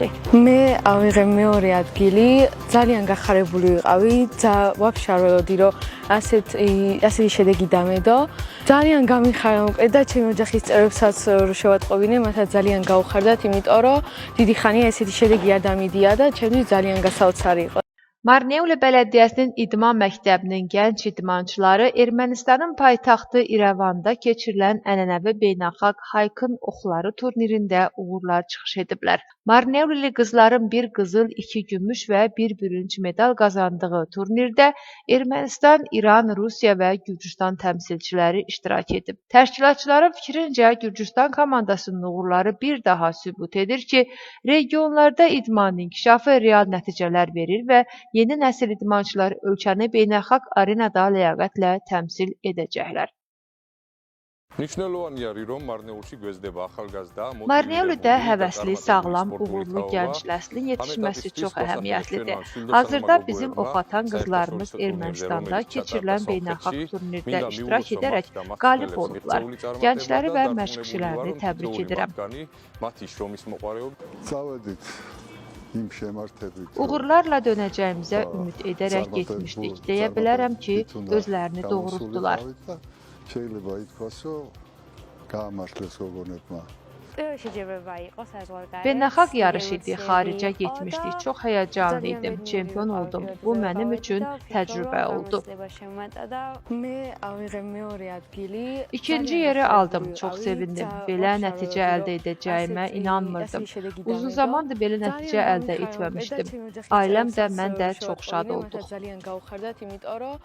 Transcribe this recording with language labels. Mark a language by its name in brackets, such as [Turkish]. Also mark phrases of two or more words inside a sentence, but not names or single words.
[Georgian] მე ავიღე მეორე ადგილი, ძალიან გახარებული ვიყავი, ვაფშე არ ველოდი რომ ასეთი შედეგი დამედო. ძალიან გამიხარა უკვე და ჩემი ოჯახის წევრებსაც შევატყობინე, მათაც ძალიან გაუხარდათ, იმიტომ რომ დიდი ხანია ესეთი შედეგი არ დამიდია და ჩემთვის ძალიან გასაოცარი იყო. [Azerbaijani] Marneuli Belediyəsinin İdman Məktəbinin gənc idmançıları Ermənistanın paytaxtı İrəvanda keçirilən ənənəvi beynəlxalq Haykın oxları turnirində uğurlar çıxış ediblər. Marneulili qızların bir qızıl, 2 gümüş və 1 bürünc medal qazandığı turnirdə Ermənistan, İran, Rusiya və Gürcüstan təmsilçiləri iştirak edib. Təşkilatçıların fikrincə Gürcüstan komandasının uğurları bir daha sübut edir ki, regionlarda idmanın inkişafı real nəticələr verir və yeni nəsil idmançılar ölkəni beynəlxalq arenada ləyaqətlə təmsil edəcəklər. [Georgian] მნიშვნელოვანი არის, რომ მარნეულში გვეძდება ახალგაზრდა, [Azerbaijani] Marneolidə həvəsli, sağlam, uğurlu gənc nəslin yetişməsi çox əhəmiyyətlidir. Hazırda bizim ox atan qızlarımız Ermənistanda keçirilən beynəlxalq turnirdə iştirak edərək qalib olublar. Gəncləri və məşqçilərini təbrik edirəm. [Georgian] წავედით იმ შემართებით, [Azerbaijani] Uğurlarla dönəcəyimizə ümid edərək getmişdik. Deyə bilərəm ki, özlərini doğrultdular. [Georgian] შეიძლება ითქვას, რომ გაამართლეს გოგონებმა. პირველი შეჯიბრება იყო საზღვარგარეთ. [Azerbaijani] Beynəlxalq yarış idi, xaricə getmişdik. Çox həyəcanlı idim, çempion oldum. Bu mənim üçün təcrübə oldu. [Georgian] მე ავიღე მეორე ადგილი. [Azerbaijani] İkinci yeri aldım, çox sevindim. Belə nəticə əldə edəcəyimə inanmırdım. Uzun zamandır belə nəticə əldə etməmişdim. Ailəm də, mən də çox şad olduq.